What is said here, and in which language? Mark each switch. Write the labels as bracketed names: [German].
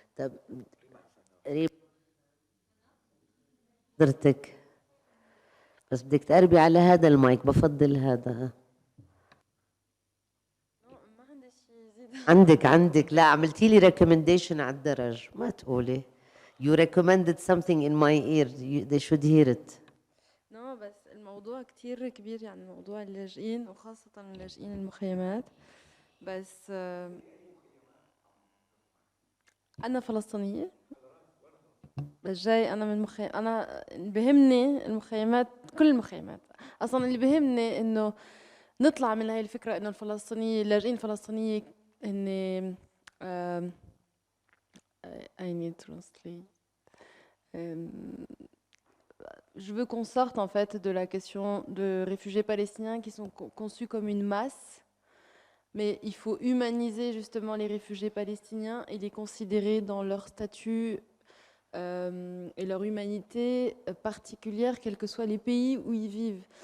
[Arabic] طب ريم حضرتك بس بدك تقربي على هذا المايك، بفضل هذا. عندك لا عملتي لي recommendation على الدرج، ما تقولي. [English] You recommended something in my ear. They should hear it. [Arabic] بس الموضوع كتير كبير، يعني موضوع اللاجئين وخاصة اللاجئين المخيمات. بس أنا فلسطينية، بس جاي أنا من أنا بهمني المخيمات، كل المخيمات. أصلاً اللي بهمني إنه نطلع من هاي الفكرة إنه الفلسطينية اللاجئين الفلسطينيين إن [English] I need to translate. [French] Je veux qu'on sorte en fait de la question de réfugiés palestiniens qui sont conçus comme une masse, mais il faut humaniser justement les réfugiés palestiniens et les considérer dans leur statut et leur humanité particulière, quels que soient les pays où ils vivent.